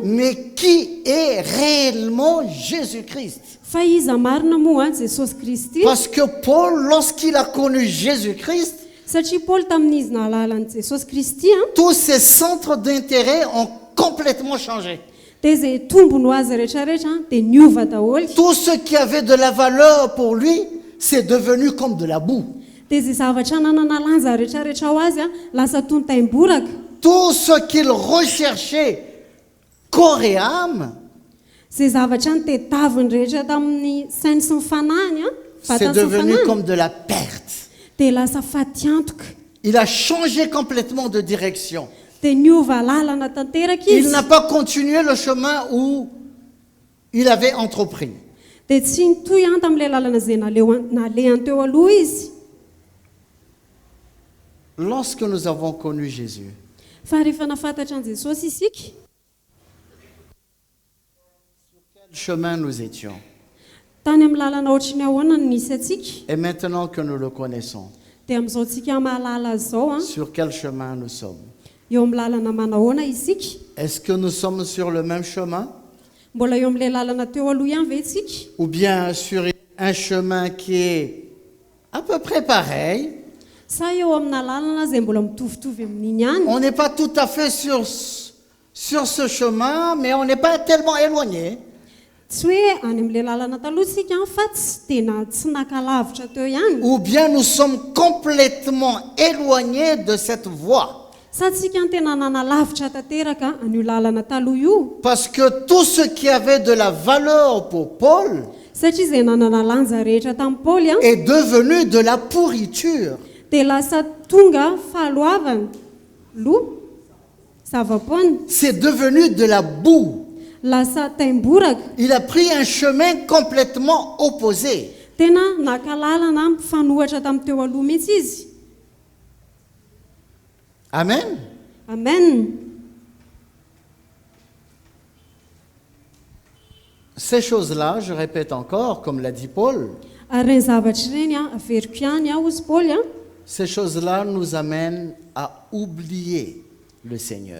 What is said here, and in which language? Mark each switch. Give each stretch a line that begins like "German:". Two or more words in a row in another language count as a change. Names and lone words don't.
French: mais qui est réellement Jésus-Christ.
Malagasy: fa iza marina moa Jesosy Kristy.
French: Parce que Paul, lorsqu'il a connu Jésus-Christ,
Malagasy: Satria Paoly tamin'izy nahalala an'i Jesosy Kristy
French: tous ses centres d'intérêt ont complètement changé.
Malagasy: dia izay tombony ho azy rehetrarehetra dia niova daholo.
French: Tout ce qui avait de la valeur pour lui, c'est devenu comme de la boue.
Malagasy: dia izay zavatra nanana lanja rehetrarehetra ho azy a lasa toy ny taimboraka.
French: Tout ce qu'il recherchait, corps et âme,
Malagasy: Izay zavatra nitedaviny rehetra tamin'ny sainy sy ny fanahiny a
French: c'est
Malagasy: vatany sy ny
French: devenu
Malagasy: fanahiny
French: comme de la perte.
Malagasy: dia lasa faty antoka.
French: Il a changé complètement de direction.
Malagasy: Dia niova lalana tanteraka
French: Il
Malagasy: izy
French: n'a pas continué le chemin où il avait entrepris.
Malagasy: dia tsy nitoy tamin'ilay lalana izay nalehany teo aloha izy.
French: Lorsque nous avons connu Jésus,
Malagasy: Fa rehefa nafantatra an' Jesosy isika,
French: quel chemin nous étions?
Malagasy: tany amin'ny lalana ohatry ny ahoana no nisy atsika,
French: Et maintenant que nous le connaissons,
Malagasy: dia amin'izao tsika mahalala azy izao a
French: sur quel chemin nous sommes?
Malagasy: eo amin'ny lalana manahoana isika.
French: Est-ce que nous sommes sur le même chemin?
Malagasy: Mbola eo amin'ilay lalana teo aloha ihany ve tsika,
French: Ou bien sur un chemin qui est à peu près pareil?
Malagasy: sa eo amina lalana izay mbola mitovitovy amin'iny ihany?
French: On n'est pas tout à fait sur ce chemin, mais on n'est pas tellement éloigné.
Malagasy: Tsy hoe any amin'ilay lalana taloha tsika fa tsy nakalavitra teo ihany.
French: Ou bien nous sommes complètement éloignés de cette voie.
Malagasy: Sa tsika ny tena nanalavitra tanteraka an'io lalana taloha io,
French: Parce que tout ce qui avait de la valeur pour Paul
Malagasy: satria izay nanana lanja rehetra tamin'ny Paoly a
French: est devenu de la pourriture.
Malagasy: dia lasa tonga fahaloavana zava-poana,
French: C'est devenu de la boue.
Malagasy: lasa taimboraka.
French: Il a pris un chemin complètement opposé.
Malagasy: Tena naka lalana mifanohatra tamin'ny teo aloha mihitsy izy.
French: Amen.
Malagasy: Amen.
French: Ces choses-là, je répète encore, comme l'a dit Paul,
Malagasy: Ary reny zavatra ireny a averiko ihany aho ozy Paoly a,
French: ces choses-là nous amènent à oublier le Seigneur.